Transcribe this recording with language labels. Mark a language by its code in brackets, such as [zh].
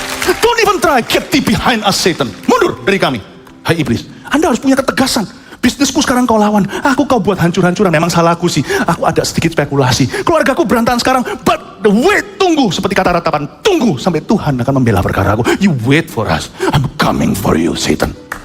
[en] Don't even try, get thee behind us Satan. [id] Mundur dari kami. Hai iblis, Anda harus punya ketegasan. Bisnisku sekarang kau lawan, aku kau buat hancur-hancuran. Memang salahku sih, aku ada sedikit spekulasi. Keluargaku berantakan sekarang, [en] but the wait, [id] tunggu. Seperti kata ratapan, tunggu sampai Tuhan akan membela perkara aku. [en] You wait for us, I'm coming for you Satan.